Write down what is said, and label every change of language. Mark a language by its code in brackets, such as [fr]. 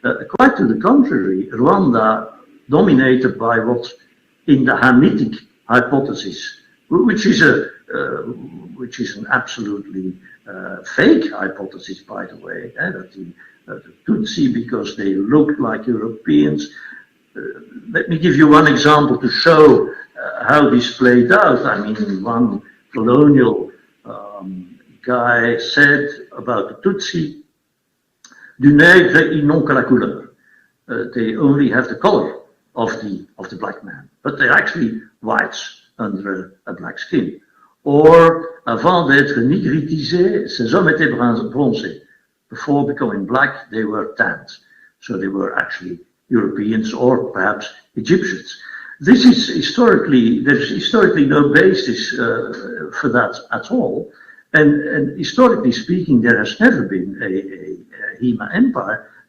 [en] Quite to the contrary, Rwanda dominated by what's in the Hamitic hypothesis, which is an absolutely fake hypothesis, by the way, that the Tutsi, because they looked like Europeans. Let me give you one example to show how this played out. I mean, one colonial guy said about the Tutsi, [fr] Du nègre, ils n'ont que la couleur. [en] They only have the color of the black man, but they're actually whites under a black skin. [fr] Or, avant d'être nigritisés, ces hommes étaient bronzés. [en] Before becoming black, they were tanned. So they were actually Europeans or perhaps Egyptians. This is historically, there's historically no basis for that at all. And historically speaking, there has never been a Hema empire.